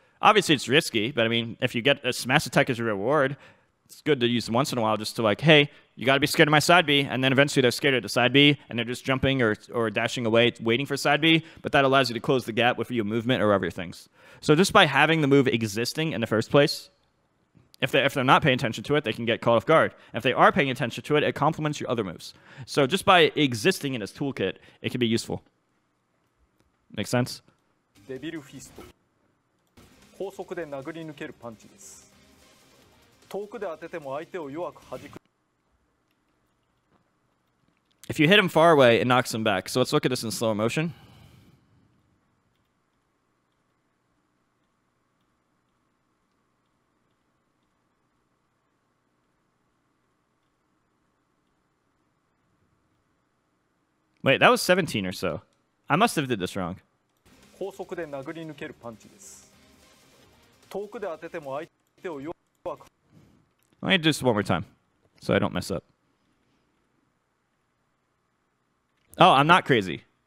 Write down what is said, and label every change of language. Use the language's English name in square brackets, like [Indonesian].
[English] Obviously, it's risky, but I mean, if you get a smash attack as your reward, it's good to use once in a while just to like, hey, you got to be scared of my side B, and then eventually they're scared of the side B, and they're just jumping or dashing away, waiting for side B, but that allows you to close the gap with your movement or other things. So just by having the move existing in the first place, if they're not paying attention to it, they can get caught off guard. If they are paying attention to it, it complements your other moves. So just by existing in its toolkit, it can be useful. Make sense? [Japanese] デビルフィスト高速で殴り抜けるパンチです。遠くで当てても相手を弱く弾く。 [English] If you hit him far away, it knocks him back. So let's look at this in slow motion. Wait, that was 17 or so. I must have did this wrong. [Japanese] 高速で殴り抜けるパンチです。遠くで当てても相手を弱く。 [English] Let me do this one more time, so I don't mess up. Oh, I'm not crazy.